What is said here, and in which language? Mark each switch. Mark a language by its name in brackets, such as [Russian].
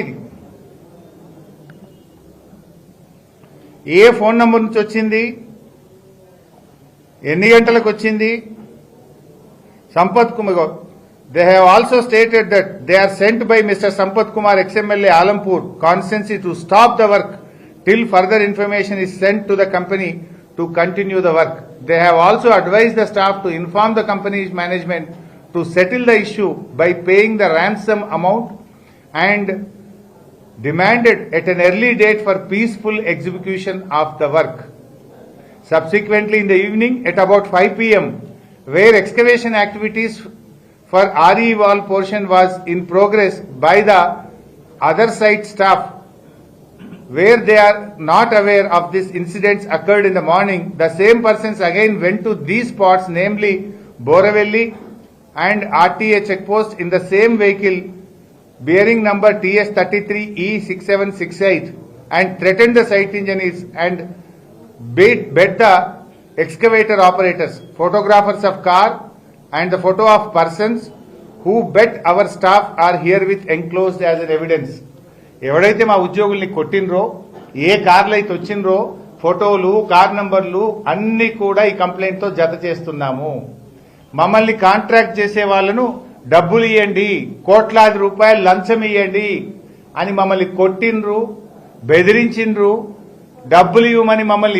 [Telugu] ఇది ఏ phone number నుంచి వచ్చింది, ఎన్ని గంటలకు వచ్చింది? [English] Sampath Kumar, they have also stated that they are sent by mister Sampath Kumar ex MLA Alampur constituency to stop the work till further information is sent to the company to continue the work. They have also advised the staff to inform the company's management to settle the issue by paying the ransom amount and demanded at an early date for peaceful execution of the work. Subsequently, in the evening at about 5 p.m., where excavation activities for RE wall portion was in progress by the other site staff, where they are not aware of this incidents occurred in the morning, the same persons again went to these spots, namely Boravelli and RTA checkpost in the same vehicle bearing number TS33E6768 and threatened the site engineers and bet the excavator operators. Photographers of car and the photo of persons who bet our staff are herewith enclosed as an evidence. [Telugu] ఎవడైతే మా ఉద్యోగుల్ని కొట్టినరో, ఏ కార్లు అయితే వచ్చినరో, ఫోటోలు, car నంబర్లు అన్ని కూడా ఈ complaint తో జత చేస్తున్నాము. మమ్మల్ని కాంట్రాక్ట్ చేసే వాళ్ళను డబ్బులు ఇవ్వండి, కోట్లాది రూపాయలు లంచం ఇవ్వండి అని మమ్మల్ని కొట్టినరు, బెదిరించిండ్రు, డబ్బులు ఇవ్వమని మమ్మల్ని